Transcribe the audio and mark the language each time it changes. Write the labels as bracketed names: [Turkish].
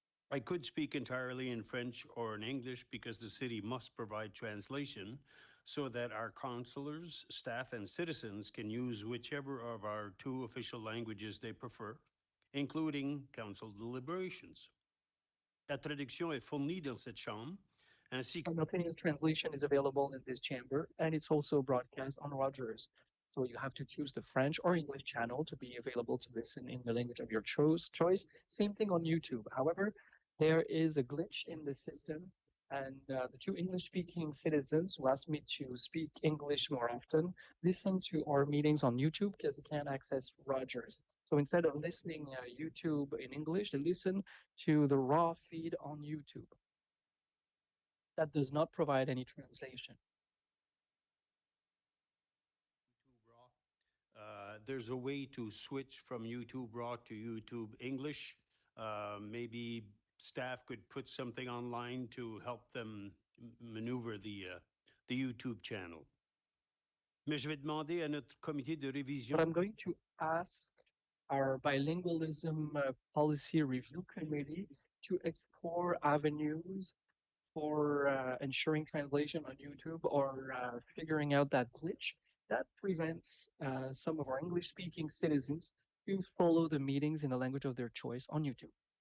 [English] I could speak entirely in French or in English because the city must provide translation so that our councillors, staff, and citizens can use whichever of our two official languages they prefer, including council deliberations. [French] La traduction est fournie dans cette chambre, ainsi que [English] Simultaneous translation is available in this chamber, and it's also broadcast on Rogers. So you have to choose the French or English channel to be available to listen in the language of your choice. Same thing on YouTube. However, there is a glitch in the system, and the two English-speaking citizens who asked me to speak English more often listen to our meetings on YouTube because they can't access Rogers. So instead of listening YouTube in English, they listen to the raw feed on YouTube. That does not provide any translation. There's a way to switch from YouTube Raw to YouTube English. Maybe staff could put something online to help them maneuver the YouTube channel. [French] Mais je vais demander à notre comité de révision. [English] But I'm going to ask our bilingualism policy review committee to explore avenues for ensuring translation on YouTube or figuring out that glitch that prevents some of our English-speaking citizens to follow the meetings in the language of their choice on YouTube.